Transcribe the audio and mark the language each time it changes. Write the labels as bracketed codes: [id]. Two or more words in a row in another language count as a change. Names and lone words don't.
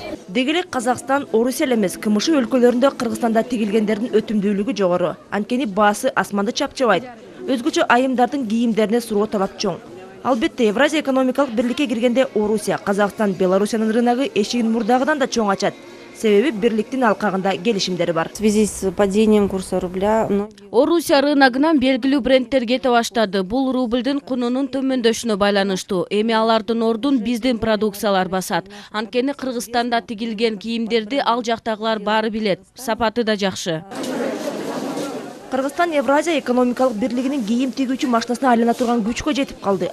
[ky] Деги эле Казакстан, Орусия эмес, КМШ өлкөлөрүндө Кыргызстанда тигилгендердин өтүмдүүлүгү жогору. Анткени баасы асманды чапчабайт. Өзгөчө айымдардын кийимдерине суроо талап чоң. Албетте, Евразия экономикалык бирликке киргенде Орусия, Казакстан, Белоруссиянын рыногу эшигин мурдагыдан да чоң ачат. Себеби бирликтин алкагында келишимдери бар. [ru] В связи с падением курса рубля [ky] Орусия рыногунан белгилүү брендтер кете баштады. Бул рублдун кунунун төмөндөшүнө байланыштуу. Эми алардын ордун биздин продукциялар басат. Анткени Кыргызстанда тигилген кийимдерди ал жактагылар баары билет. Сапаты да жакшы. Кыргызстан Евразия экономикалык бирлигинин кийим тигүүчү машинасына айлана турган күчкө жетип калды.